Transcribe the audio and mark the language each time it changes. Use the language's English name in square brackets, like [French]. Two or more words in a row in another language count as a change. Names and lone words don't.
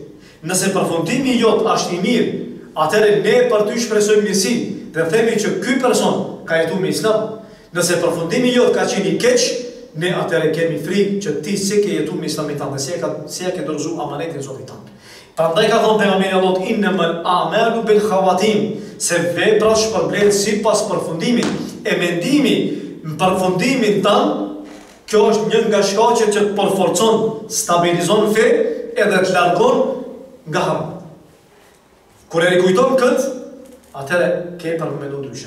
[Albanian] Nëse përfundimi jot është I mirë, atëherë ne për ty shpresojmë mirësi dhe themi që ky person ka jetuar me Islam. Nëse përfundimi jot ka qenë I keq, ne atëherë kemi frikë që ti si ke jetuar me Islamin tënd, si e ke dorëzuar amanetin Zotit tënd. Prandaj ka thënë pejgamberi Allahut [Arabic] innamal a'malu bil khawatim, [Albanian] se vepra shpërblet sipas përfundimit. E mendimi në përfundimin tënd, kjo është një nga shkaqet që të përforcon, stabilizon fe edhe të largon nga haram. Kur e rikujton këtë, atëre ke për me mendu ndryshe.